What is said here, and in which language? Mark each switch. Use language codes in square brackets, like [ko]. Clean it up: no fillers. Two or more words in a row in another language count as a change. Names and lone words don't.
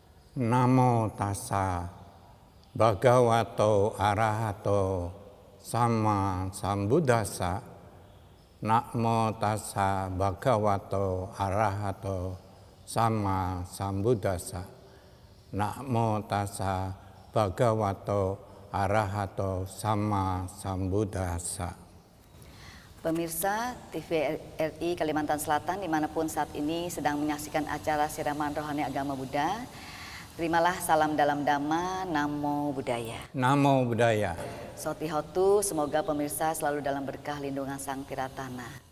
[pi] Namo tassa bhagavato arahato sama sambuddhassa. Namo tassa bhagavato arahato sama sambuddhassa. Namo tassa bhagavato arahato sama sambuddhassa. [id] Pemirsa TVRI Kalimantan Selatan dimanapun saat ini sedang menyaksikan acara siraman rohani agama Buddha, terimalah salam dalam Dhamma, [pi] Namo Buddhaya. Namo Buddhaya. Sotihotu, [id] semoga pemirsa selalu dalam berkah lindungan Sang Tiratana.